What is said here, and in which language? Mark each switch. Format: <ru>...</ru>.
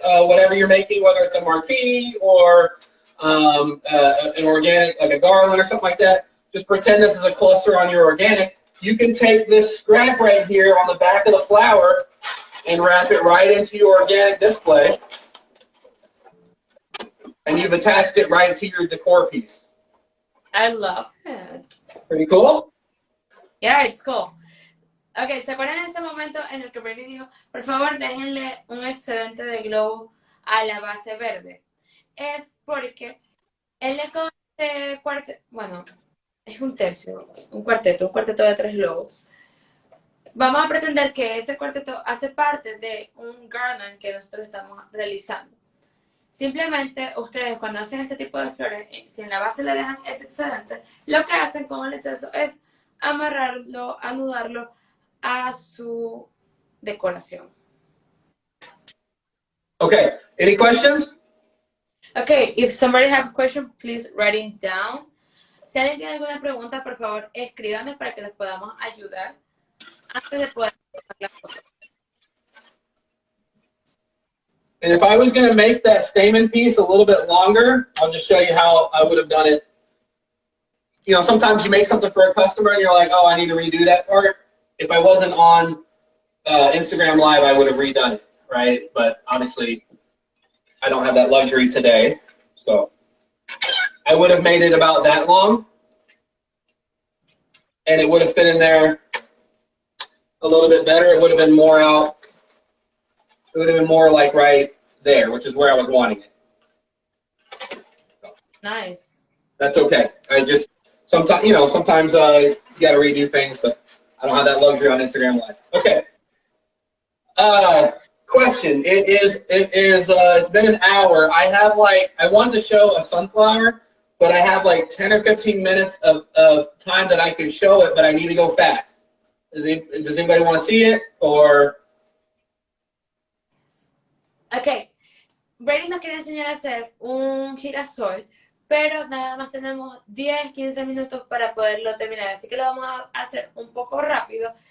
<en>Whatever you're making, whether it's a marquee or an organic, like a garland or something like that, just pretend this is a cluster on your organic. You can take this scrap right here on the back of the flower and wrap it right into your organic display. And you've attached it right to your decor piece. I love it. Pretty cool? Yeah, it's cool.</en> <es>Ok, ¿se acuerdan de ese momento en el que Brady dijo, por favor, déjenle un excedente de globo a la base verde? Es porque él le con este cuarteto, bueno, es un tercio, un cuarteto de 3 globos. Vamos a pretender que ese cuarteto hace parte de un garland que nosotros estamos realizando. Simplemente ustedes cuando hacen este tipo de flores, si en la base le dejan ese excedente, lo que hacen con el exceso es amarrarlo, anudarlo a su decoración.</es> <en>Okay, any questions? Okay, if somebody have a question, please write it down.</en> <es>Si alguien tiene alguna pregunta, por favor, escríbanos para que les podamos ayudar antes de poder hacer la foto.</es> <en>And if I was going to make that stamen piece a little bit longer, I'll just show you how I would have done it. You know, sometimes you make something for a customer and you're like, oh, I need to redo that part. If I wasn't on Instagram Live, I would have redone it, right? But obviously, I don't have that luxury today. So I would have made it about that long. And it would have fit in there a little bit better. It would have been more out. It would have been more like right there, which is where I was wanting it. Nice. That's okay. I just sometimes, you know, sometimes you got to redo things, but I don't have that luxury on Instagram Live. Okay. Question. It's been an hour. I wanted to show a sunflower, but I have like 10 or 15 minutes of time that I can show it, but I need to go fast. Does anybody want to see it or?</en> <es>Ok, Brady nos quiere enseñar a hacer un girasol, pero nada más tenemos 10, 15 minutos para poderlo terminar, así que lo vamos a hacer un poco rápido.</es>